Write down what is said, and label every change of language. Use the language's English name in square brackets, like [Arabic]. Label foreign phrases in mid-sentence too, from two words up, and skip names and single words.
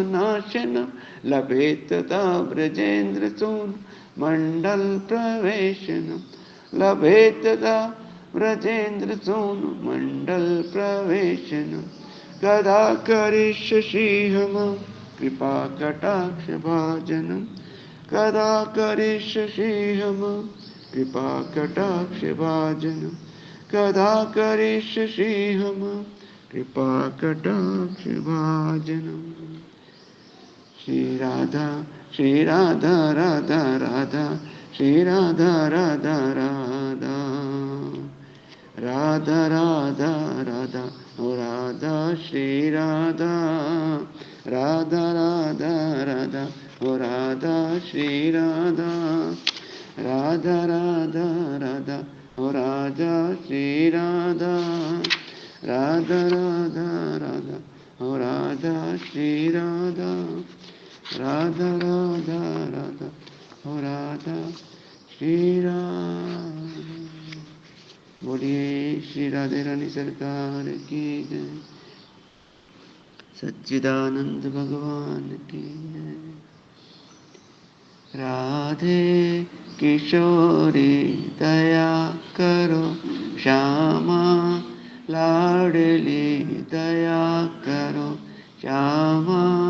[Sanskrit] नाशनं लभेत तदा ब्रजेन्द्र सून मंडल प्रवेशनं लभेत तदा ब्रजेन्द्र सून मंडल प्रवेशनं कदा करिष्यसि मम कृपा कटाक्ष भाजनं कदा करिष्यसि मम कृपा कटाक्ष भाजनं कदा करिष्यसि मम कृपा कटाक्ष भाजनं [Hindi] श्री राधा राधा राधा श्री राधा राधा राधा राधा राधा राधा ओ राधा श्री राधा राधा राधा राधा ओ राधा श्री राधा राधा राधा राधा ओ राधा श्री राधा राधा राधा राधा ओ राधा श्री राधा राधा राधा राधा ओ राधा श्री राधा। बोलिए श्री राधे रानी सरकार की जय, सच्चिदानंद भगवान की जय। राधे किशोरी दया करो श्यामा लाडली दया करो श्यामा